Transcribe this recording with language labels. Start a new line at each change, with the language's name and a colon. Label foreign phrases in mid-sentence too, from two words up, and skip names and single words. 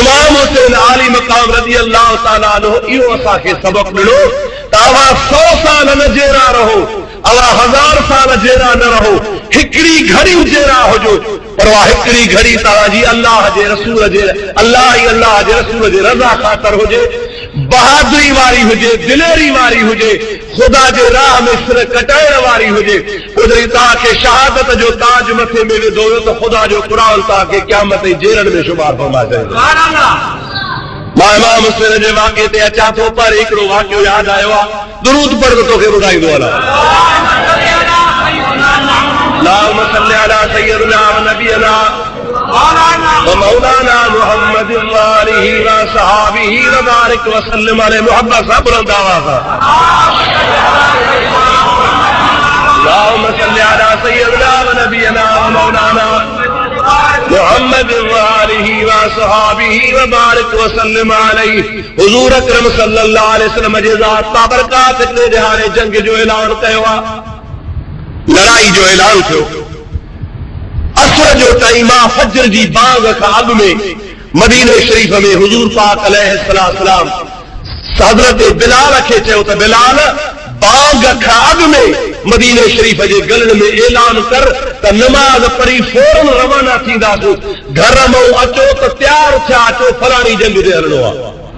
Sindhi: इमाम हुसैन आली मक़ाम
Arabic: رضي الله تعالى عنه
Sindhi: इहो असांखे सबक़ ॾिनो त अवां 100 साल न जहिड़ा रहो अवां 1000 साल जहिड़ा न रहो हिकड़ी घड़ी जेरा हुजो पर वाह हिकड़ी घड़ी ताजी अल्लाह जे रसूल जे अल्लाह जे रसूल जे रज़ा ख़ातिर हुजे, बहादुरी वारी हुजे, दिलेरी वारी हुजे, खुदा जे राह में सिर कटाइण वारी हुजे, उधरी तव्हांखे शहादत जो ताज मथे में विधो तो खुदा जो क़ुरान तव्हांखे क़यामत जी जेरनि में शुमार फरमाए। मां इमाम मुस्लिम जे वाक़े ते अचां थो पर हिकिड़ो वाक़ियो यादि आयो आहे, दुरूद पढ़ तोखे ॿुधाईंदो हलां।
Arabic: اللهم صل على سيدنا ونبينا ومولانا محمد وآله وصحبه وبارك وسلم عليه.
Sindhi: मोहब्बत सां बुलंद आवाज़ सां
Arabic: اللهم صل على سيدنا ونبينا ومولانا محمد وآله وصحبه وبارك وسلم عليه.
Sindhi: हुजूर अकरम
Arabic: صلى الله عليه وسلم
Sindhi: जे ज़ात बाबरकात हिकिड़े ॾिहाड़े जंग जो ऐलान कयो आहे, लड़ाई जो ऐलान थियो। असर जो टाइम आहे, फजर जी बांग खां अॻु में मदीने शरीफ में हुजूर पाक अलैहिस्सलाम हज़रत बिलाल खे चयो त बिलाल बांग खां अॻु में मदीने शरीफ जे गलन में ऐलान कर त नमाज़ पढ़ी फौरन रवाना थींदासीं, घर मां अचो त तयार थिया, अचो फलाणी जंग ते हलणो आहे।